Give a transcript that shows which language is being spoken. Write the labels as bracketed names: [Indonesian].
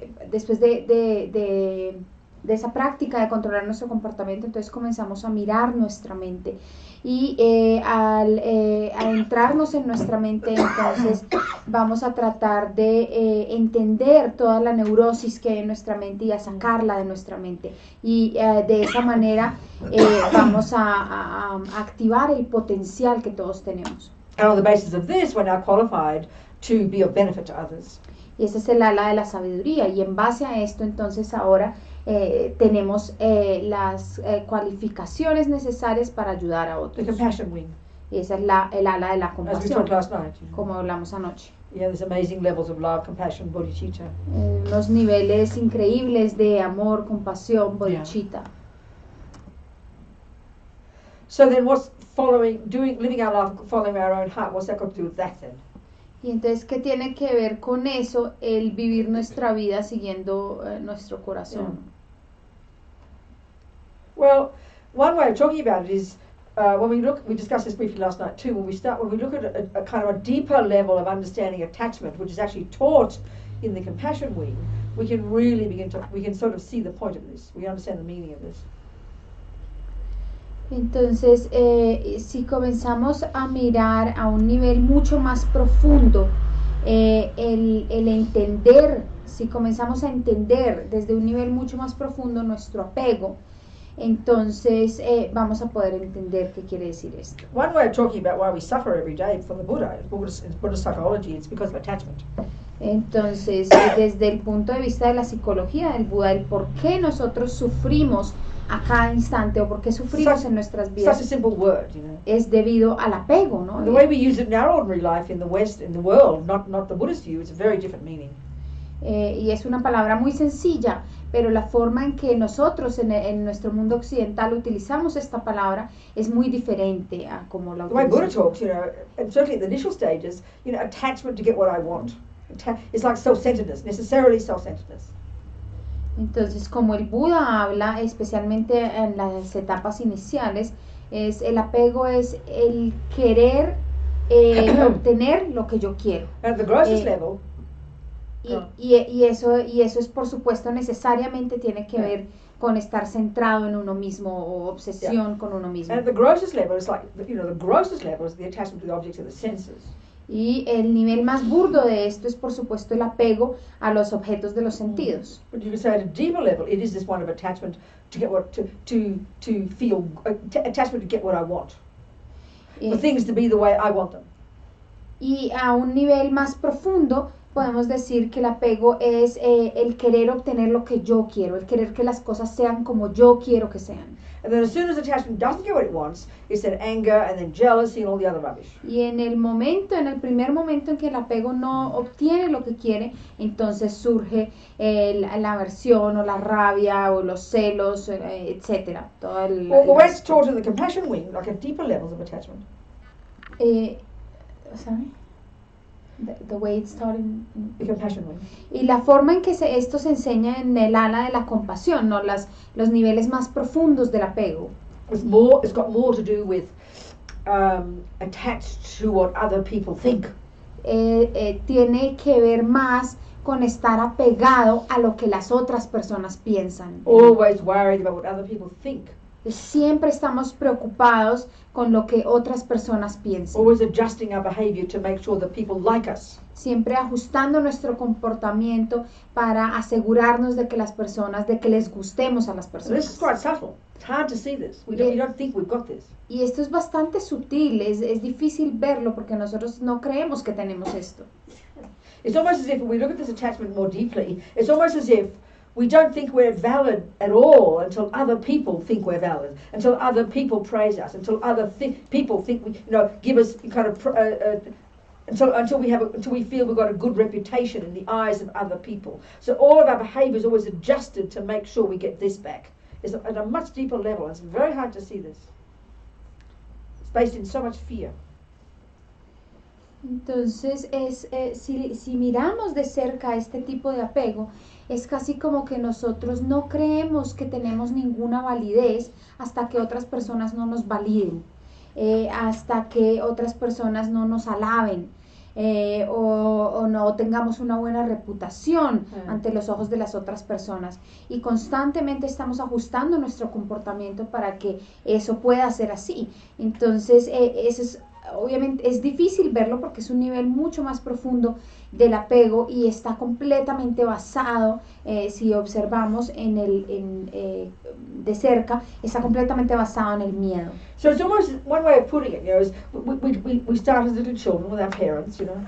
[Spanish] después de esa práctica de controlar nuestro comportamiento, entonces comenzamos a mirar nuestra mente y al adentrarnos en nuestra mente, entonces vamos a tratar de entender toda la neurosis que hay en nuestra mente y a sacarla de nuestra mente y de esa manera vamos a activar el potencial que todos tenemos. [English] And on the basis of this, we're now qualified to be of benefit to others. [Spanish] Y ese es el ala de la sabiduría y en base a esto entonces ahora tenemos las cualificaciones necesarias para ayudar a otros. [English] The compassion wing. [Spanish] Y esa es el ala de la [English] As we [Spanish] compasión, [English] talked last night. [Spanish] como hablamos anoche. [English] Yeah, there's amazing levels of love, compassion, bodhicitta. [Spanish] Unos niveles increíbles de amor, compasión, bodhicitta. [English] So then what's living our life following our own heart, what's that got to do with that then? [Spanish] Y entonces, ¿qué tiene que ver con eso el vivir nuestra vida siguiendo nuestro corazón? [English] Well, one way of talking about it is when we discussed this briefly last night too, when we look at a kind of a deeper level of understanding attachment, which is actually taught in the compassion wing, we can really we can sort of see the point of this. We understand the meaning of this. [Spanish] Entonces, si comenzamos a mirar a un nivel mucho más profundo, el entender, si comenzamos a entender desde un nivel mucho más profundo nuestro apego, entonces vamos a poder entender qué quiere decir esto. [English] One way of talking about why we suffer every day from the Buddha, Buddhist psychology, it's because of attachment. [Spanish] Entonces, desde el punto de vista de la psicología del Buda, el por qué nosotros sufrimos a cada instante o por qué sufrimos en nuestras vidas [English] Such a simple word, [Spanish] es debido al apego, ¿no? [English] The way we use it in our ordinary life in the West, in the world, not the Buddhist view, it's a very different meaning. [Spanish] Y es una palabra muy sencilla, pero la forma en que nosotros en nuestro mundo occidental utilizamos esta palabra es muy diferente a como la [English] The way Buddha [Spanish] utilizamos. [English] talks, and certainly at the initial stages, attachment to get what I want. It's like self-centeredness, necessarily self-centeredness. [Spanish] Entonces, como el Buda habla, especialmente en las etapas iniciales, el apego es el querer obtener lo que yo quiero. [English] At the grossest level, [Spanish] Y eso es, por supuesto, necesariamente tiene que ver con estar centrado en uno mismo o obsesión con uno mismo. [English] and at the grossest level, it's like, the grossest level is the attachment to the objects of the senses. [Spanish] Y el nivel más burdo de esto es, por supuesto, el apego a los objetos de los sentidos. [English] But you could say at a deeper level, it is this one of attachment to get what to feel attachment to get what I want, for things to be the way I want them. [Spanish] Y a un nivel más profundo podemos decir que el apego es el querer obtener lo que yo quiero, el querer que las cosas sean como yo quiero que sean. [English] And then as soon as attachment doesn't get what it wants, it's then anger and then jealousy and all the other rubbish. [Spanish] Y en el primer momento en que el apego no obtiene lo que quiere, entonces surge la aversión o la rabia o los celos, etcétera. Todo [English] The way it's taught in the compassion wing, like at deeper levels of attachment. Sorry? The way it's taught the compassion way. [Spanish] Y la forma en que esto se enseña en el ala de la compasión, ¿no? Los niveles más profundos del apego. [English] It's got more to do with attached to what other people think. [Spanish] Tiene que ver más con estar apegado a lo que las otras personas piensan. [English] Always worried about what other people think. [Spanish] Siempre estamos preocupados con lo que otras personas piensan. [English] Always adjusting our behavior to make sure that people like us. [Spanish] Siempre ajustando nuestro comportamiento para asegurarnos de que las personas, de que les gustemos a las personas. [English] This is quite subtle. It's hard to see this. We don't think we've got this. [Spanish] Y esto es bastante sutil, es difícil verlo porque nosotros no creemos que tenemos esto. [English] It's almost as if we look at this attachment more deeply, it's almost as if we don't think we're valid at all until other people think we're valid, until other people praise us, until other people think we, give us kind of until we feel we've got a good reputation in the eyes of other people. So all of our behaviour is always adjusted to make sure we get this back. It's at a much deeper level. It's very hard to see this. It's based in so much fear. [Spanish] Entonces, si miramos de cerca este tipo de apego, es casi como que nosotros no creemos que tenemos ninguna validez hasta que otras personas no nos validen, hasta que otras personas no nos alaben, o no tengamos una buena reputación ante los ojos de las otras personas. Y constantemente estamos ajustando nuestro comportamiento para que eso pueda ser así. Entonces, eso es... Obviamente es difícil verlo porque es un nivel mucho más profundo del apego y está completamente basado, si observamos de cerca, está completamente basado en el miedo. [English] So it's almost one way of putting it, is we start as little children with our parents,